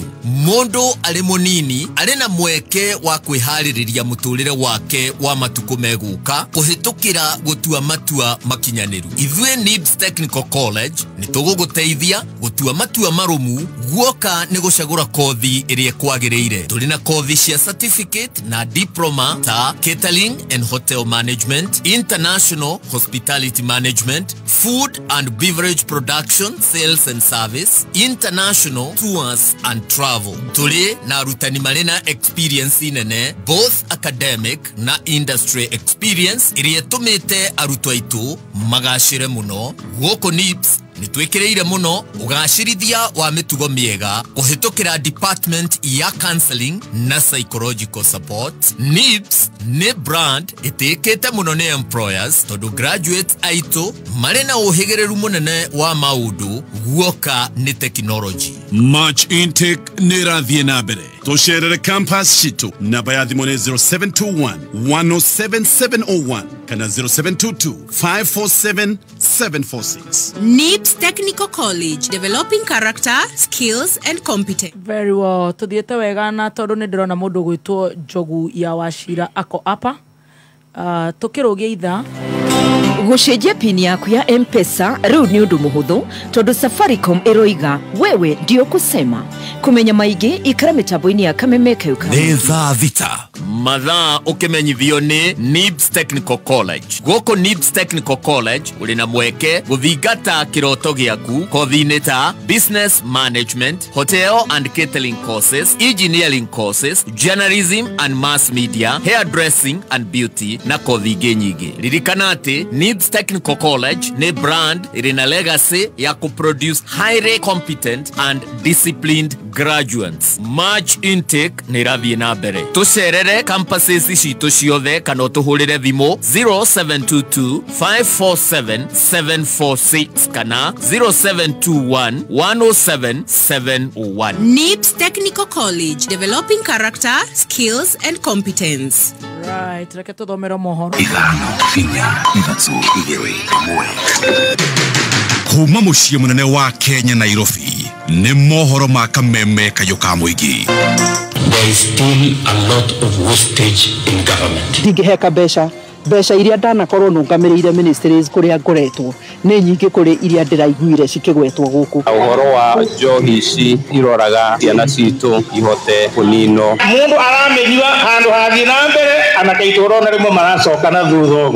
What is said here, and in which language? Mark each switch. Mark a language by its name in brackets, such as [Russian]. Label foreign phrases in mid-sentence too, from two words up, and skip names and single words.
[Kikuyu] Mundu ari munini ari na mweke wa kwihaririria muturire wake wa matuku meguka kuhitukira gutua matua makinyaniru. Ithwe NIBS Technical College ni tuguguteithia gutua matua marumu guoka ni gucagura kothi iria kwagiriire. Turi na kothi cia certificate na diploma ta [English] catering and hotel management, international hospitality management, food and beverage production, sales and service, international tours and travel. [Kikuyu] Tuli na rutani marina experience nene, [English] both academic [Kikuyu] na [English] industry experience, [Kikuyu] iria tumite arutwa itu magashire muno. Guoko NIBS nitwekereire muno ugashirithia wa mitugo miega kuhitukira department ya counseling na [English] psychological support. [Kikuyu] NIBS ne brand itekete muno ne employers tondu graduates aitu marina uhigereru munene wa maudu guoka ni technology. [English] March intake [Kikuyu] nirathie na mbere. Tusherere campus shitu namba ya thimũ nĩ 0721-107-701 kana 0722-547-746. [English] NIBS Technical College, developing character, skills and competence. Very well. [Kikuyu] Tuthiete wega na tondu ni ndirona mundu gwitwo Njogu ya Wachira ako apa. Tukirugia itha gucenjia pin yaku ya M-Pesa riu ni undu muhuthu tondu Safaricom iroiga [Swahili] wewe ndio kusema. [Kikuyu] Kumenya maingi ikara mitambo-ini ya Kameme Keuka. Neza vita mathaa ukimenyithio ni NIBS Technical College. Goko NIBS Technical College uri na mweke guthingata kiroto giaku kothi-ini ta [English] business management, hotel and catering courses, engineering courses, journalism and mass media, hairdressing and beauty [Kikuyu] na kothi ingĩ nyingĩ. Ririkana ati NIBS Technical College ni brand iri na legacy ya kuproduce [English] highly competent and disciplined graduates. March intake [Kikuyu] ni rathie na mbere. Tucerere campuses citu ciothe kana utuhurire thimo 0722 547 746 kana 0721 107 701. [English] NIBS Technical College, developing character, skills and competence. Right, [Kikuyu] reke tuthomere mohoro. Ithano, inya, ithatũ, igĩrĩ, ĩmwe. Kuma muciĩ munene wa Kenya Nairobi nĩ mohoro ma kameme kayo ka mũingĩ. [English] There is still a lot of wastage in government. [Kikuyu] Ndingĩheka mbeca iria ndanakorwo nungamĩrĩire ministries kuria ngoretwo nĩ nyingĩ kuri iria ndĩraiguire cikĩgwetwo gũkũ. Ũhoro wa njohi ici iroraga ciana citũ ihote kũninwo. Mundu aramenyua handu hathi na mbere anakaitũrwo na rĩmwe maracoka na thutha.